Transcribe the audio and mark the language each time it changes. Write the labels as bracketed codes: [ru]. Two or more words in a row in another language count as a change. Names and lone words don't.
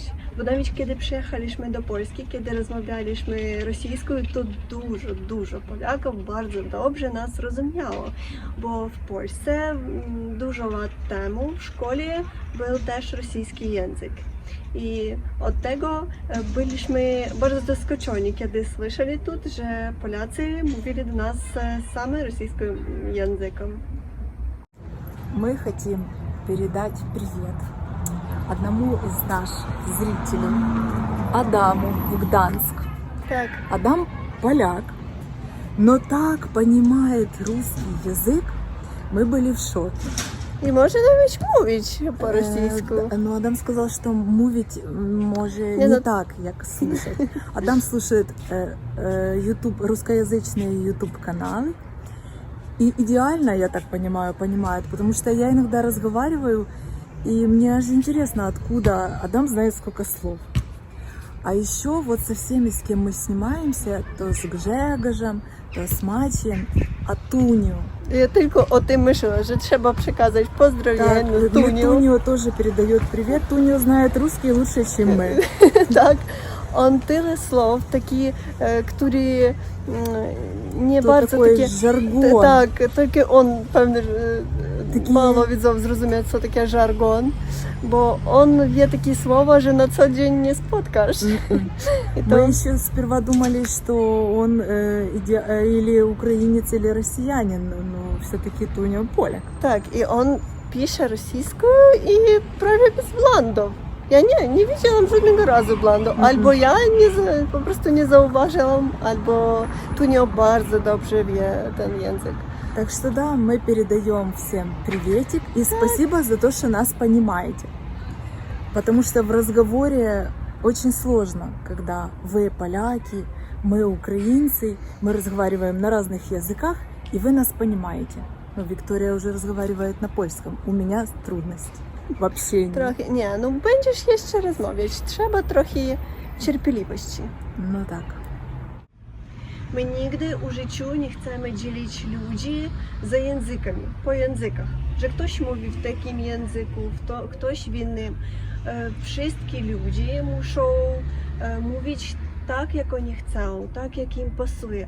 [pl] Bo nawet kiedy przyjechaliśmy do Polski, kiedy rozmawialiśmy rosyjską, to dużo Polaków bardzo dobrze nas rozumiało, bo w Polsce dużo lat temu w szkole był też rosyjski język. I od tego byliśmy bardzo zaskoczeni, kiedy słyszeli tu, że Polacy mówili do nas samym rosyjskim językiem. [ru] Мы хотим передать привет одному из наших зрителей, Адаму в Гданск. Так. Адам поляк, но так понимает русский язык, мы были в шоке. [pl] I może nawet mówić po rosyjsku. [ru] Но Адам сказал, что мовить может Не, не ну- так, как слышать. Адам слушает YouTube, русскоязычные YouTube каналы. И идеально, я так понимаю, понимает, потому что я иногда разговариваю, и мне аж интересно, откуда Адам знает сколько слов. А еще вот со всеми, с кем мы снимаемся, то с Гжегожем, то с Матчем, а Туню. [pl] Я tylko o tym myślę, że trzeba przekazać pozdrowienia [ru] Так, [pl] Tuniu. [ru] Туню тоже передает привет. Туню знает русский лучше, чем мы. [pl] Tak, on tyle słów, taki, który nie To bardzo [ru] такой [pl] takie... [ru] жаргон. [pl] Tak, tylko on pewnie Taki- mało widzów zrozumieć, co takie żargon, bo on wie takie słowa, że na co dzień nie spotkasz. I [ru] Мы еще сперва думали, что он или украинец, или россиянин, но все-таки Туня поляк. [pl] Tak, i on pisze rosyjską i prawie bez błędów. Ja nie widziałam żadnego razu błędu. Albo ja po prostu nie zauważyłam, albo Tunio bardzo dobrze wie ten język. [ru] Так что да, мы передаем всем приветик и спасибо за то, что нас понимаете. Потому что в разговоре очень сложно, когда вы поляки, мы украинцы, мы разговариваем на разных языках, и вы нас понимаете. Ну, Виктория уже разговаривает на польском. У меня трудность в общении. [pl] Trochę, nie, no będziesz jeszcze rozmawiać. Trzeba trochę cierpliwości. [ru] Ну так. [pl] My nigdy w życiu nie chcemy dzielić ludzi za językami, po językach. Że ktoś mówi w takim języku, ktoś w innym. Wszyscy ludzie muszą mówić tak, jak oni chcą, tak, jak im pasuje.